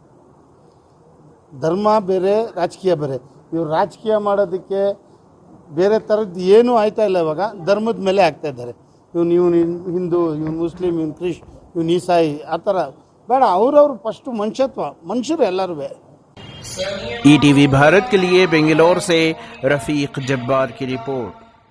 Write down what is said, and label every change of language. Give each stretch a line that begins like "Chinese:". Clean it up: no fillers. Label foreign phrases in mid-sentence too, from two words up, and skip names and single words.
Kannada: ಧರ್ಮ ಬೇರೆ, ರಾಜಕೀಯ ಬೇರೆ. ಇವ್ರು ರಾಜಕೀಯ ಮಾಡೋದಕ್ಕೆ ಬೇರೆ ಥರದ್ದು ಏನೂ ಆಯ್ತಾ ಇಲ್ಲ. ಇವಾಗ ಧರ್ಮದ ಮೇಲೆ ಆಗ್ತಾ ಇದ್ದಾರೆ. ಇವನು ಹಿಂದೂ, ಇವನು ಮುಸ್ಲಿಂ, ಇವನು ಇವನು ಈಸಾಯಿ, ಆ ಥರ ಬೇಡ. ಅವ್ರವ್ರು ಫಸ್ಟು ಮನುಷ್ಯರು ಎಲ್ಲರೂ.
Hindi: ETV भारत के लिए बेंगलोर से रफीक जब्बार की रिपोर्ट।